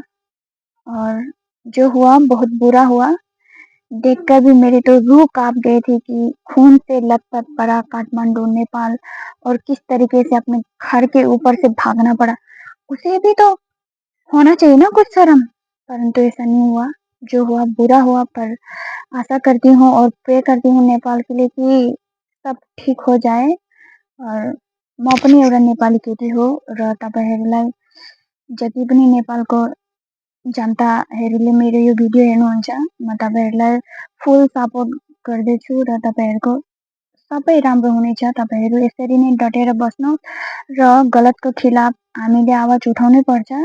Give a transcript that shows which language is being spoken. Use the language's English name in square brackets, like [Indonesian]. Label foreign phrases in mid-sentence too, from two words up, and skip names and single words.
[Hindi] और जो हुआ बहुत बुरा हुआ, देखकर भी मेरी तो रूह काँप गई थी कि खून से लथपथ पड़ा काठमांडू, नेपाल और किस तरीके से अपने घर के ऊपर से भागना पड़ा। उसे भी तो होना चाहिए ना कुछ शर्म, परंतु ऐसा नहीं हुआ। जो हुआ बुरा हुआ, पर आशा करती हूँ और प्रे करती हूँ नेपाल के लिए कि सब ठीक हो जाए [Nepali] और म पनि एउटा नेपाली केटी हो र तपाईँहरूलाई जति पनि नेपालको जनताहरूले मेरो यो भिडियो हेर्नुहुन्छ, म तपाईँहरूलाई [English] full support [Nepali] गर्दैछु र तपाईँहरूको सबै राम्रो हुनेछ। तपाईँहरू यसरी नै डटेर बस्नुहोस् र गलतको खिलाफ हामीले आवाज उठाउनै पर्छ।